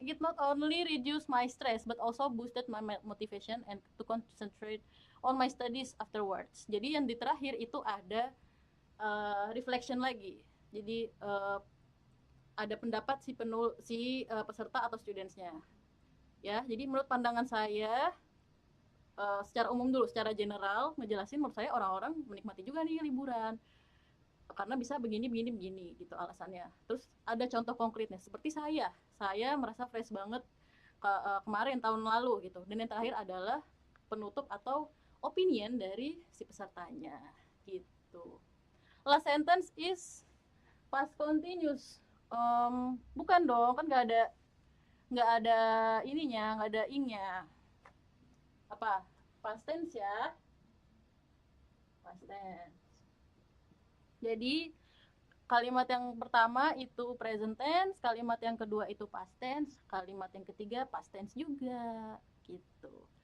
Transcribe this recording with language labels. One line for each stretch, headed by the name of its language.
English: It not only reduce my stress but also boosted my motivation and to concentrate on my studies afterwards.
Indonesian: Jadi yang di terakhir itu ada reflection lagi. Jadi ada pendapat si peserta atau studentsnya. Ya, jadi menurut pandangan saya secara umum dulu, secara general ngejelasin menurut saya orang-orang menikmati juga nih liburan. Karena bisa begini gitu alasannya. Terus ada contoh konkretnya seperti saya merasa fresh banget kemarin tahun lalu gitu. Dan yang terakhir adalah penutup atau opinion dari si pesertanya gitu.
English: Last sentence is past continuous.
Indonesian: Bukan dong, kan nggak ada ininya, nggak ada ingnya. Apa? Past tense ya. Past tense. Jadi kalimat yang pertama itu present tense, kalimat yang kedua itu past tense, kalimat yang ketiga past tense juga gitu.